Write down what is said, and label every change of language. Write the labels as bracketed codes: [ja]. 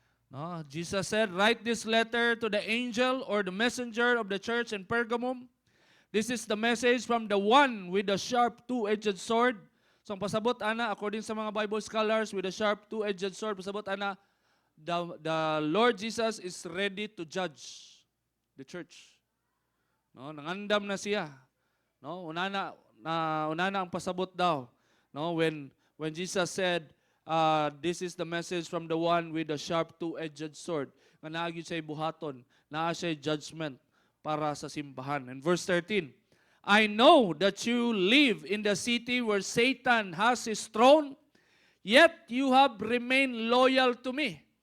[en] No, Jesus said, "Write this letter to the angel or the messenger of the church in Pergamum. This is the message from the one with the sharp two-edged sword." So [ceb] ang pasabot ana [en] according [ceb] sa mga [en] Bible scholars with the sharp two-edged sword, [ceb] pasabot ana [en] the Lord Jesus is ready to judge the church. [ceb] No, nangandam na siya. No, unana ang pasabot daw. [en] No, when Jesus said, this is the message from the one with the sharp two-edged sword. [ceb] Nga naagi siya buhaton, naa siya judgment para sa simbahan. [en] In verse 13, I know that you live in the city where Satan has his throne, yet you have remained loyal to me.